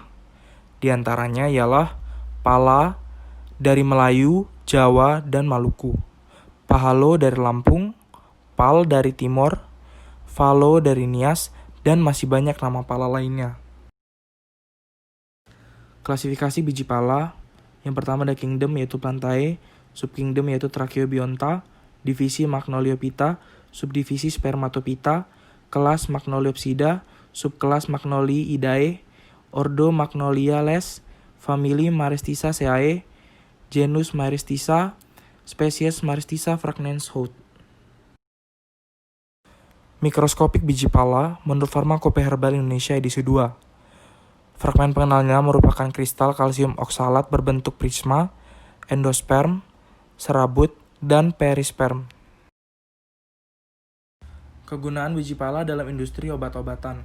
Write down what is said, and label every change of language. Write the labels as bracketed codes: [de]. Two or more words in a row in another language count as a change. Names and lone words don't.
[id] Di antaranya ialah pala dari Melayu, Jawa, dan Maluku, pahalo dari Lampung, pal dari Timor, falo dari Nias, dan masih banyak nama pala lainnya. Klasifikasi biji pala, yang pertama ada kingdom yaitu Plantae, subkingdom yaitu Tracheobionta, divisi Magnoliophyta, subdivisi Spermatophyta, kelas Magnoliopsida, subkelas Magnoliidae, ordo Magnoliales, famili Maristissaceae, genus Maristissa, spesies Maristissa fragrans Hout. Mikroskopik biji pala menurut Pharmacopoeia Herbal Indonesia edisi 2. Fragmen pengenalnya merupakan kristal kalsium oksalat berbentuk prisma, endosperm, serabut, dan perisperm. Kegunaan biji pala dalam industri obat-obatan.